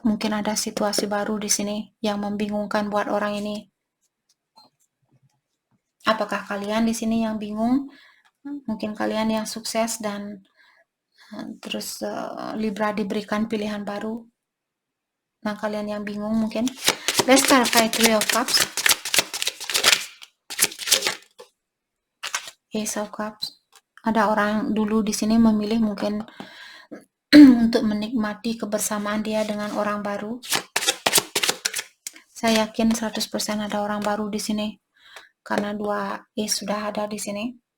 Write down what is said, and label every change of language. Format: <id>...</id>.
<id>Mungkin ada situasi baru di sini yang membingungkan buat orang ini. Apakah kalian di sini yang bingung? Mungkin kalian yang sukses dan terus Libra diberikan pilihan baru. Nah, kalian yang bingung mungkin.</id> <en>Let's clarify Three of Cups, Ace of Cups.</en> <id>Ada orang dulu di sini memilih mungkin untuk menikmati kebersamaan dia dengan orang baru. Saya yakin 100% ada orang baru di sini karena dua Ace sudah ada di sini.</id>